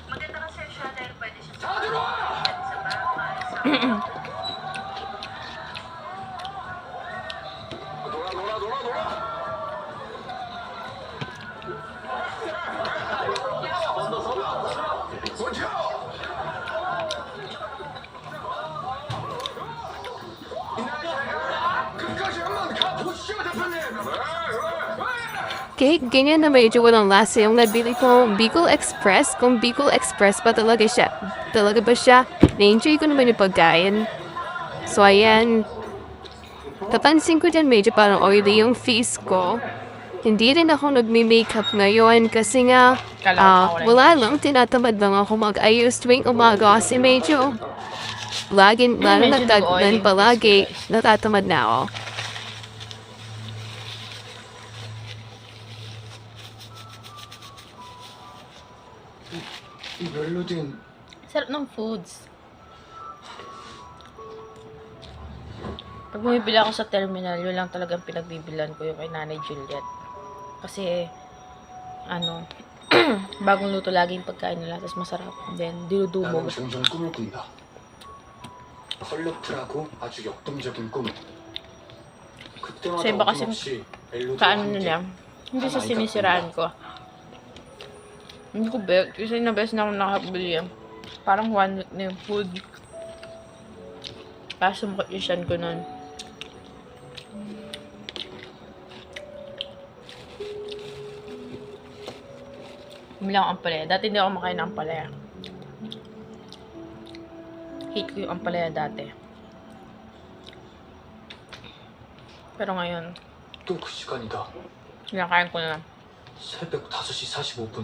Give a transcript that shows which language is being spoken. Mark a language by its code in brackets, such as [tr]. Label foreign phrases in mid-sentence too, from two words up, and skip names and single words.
[ko] 다 들어와! 놀아! 버텨! 끝까지 한번 가보시죠, 대표님! [tl] Kahit ganyan na medyo walang lasa yung nabili kong Bicol Express, kung Bicol Express ba talaga siya? Talaga ba siya? Na-enjoy ko naman yung pagkain. So, ayan. Napansin ko dyan medyo parang oily yung face ko. Hindi rin ako nagme-makeup ngayon kasi nga, wala lang, tinatamad lang ako mag-ayos tuwing umaga kasi medyo lalo nagtaglan palagi, natatamad na ako. [ko] 이 멜로디는 [tl] Sarap ng foods. Pag bumibili ako sa terminal, yun lang talagang pinagbibilan ko yung kay Nanay Juliet. Kasi, bagong luto lagi yung pagkain nila, tapos masarap. Then, [ko] 나는 [tl] dinudumog. [ko] 종종 꿈을 꾼다. 컬러풀하고 아주 역동적인 꿈을. 그때마다 [tl] Sa iba kasi, [ko] 어김없이 멜로디와 [tl] kaano [ko] 함께 [tl] nila, hindi sa sinisiraan ko. Hindi ko bet, kasi na best na ako nakabili. Parang 1 week na yung food. Kaso makot yung siyan ko nun. Bumili ako ampalaya. Dati hindi ako makain ng ampalaya. Hate ko yung ampalaya dati. Pero ngayon, [ko] 또 그 시간이다. [tl] kinakain ko na. [ko] 새벽 5시 45분.